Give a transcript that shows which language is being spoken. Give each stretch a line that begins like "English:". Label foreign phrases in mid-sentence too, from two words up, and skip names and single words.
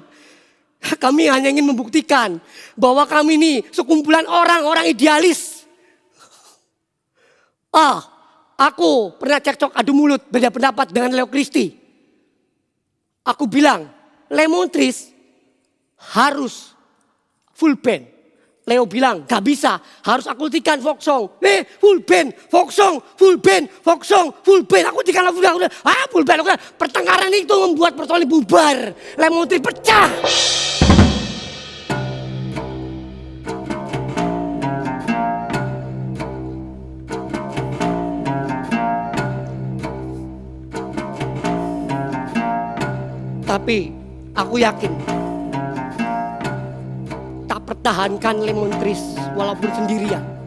Indonesian: Kami hanya ingin membuktikan bahwa kami ini sekumpulan orang-orang idealis. Aku pernah cekcok adu mulut beda pendapat dengan Leo Kristi. Aku bilang, Lemon Trees harus
English: full band.
Indonesian: Leo bilang, gak bisa, harus akultikan
English: folk song. Full band, folk song, full band, folk song, full band.
Indonesian: Aku tiga lagu bilang,
English: full band.
Indonesian: Pertengkaran itu membuat persoalan bubar. Lemon Trees pecah. Tapi aku yakin tak pertahankan Lemon Trees walaupun sendirian.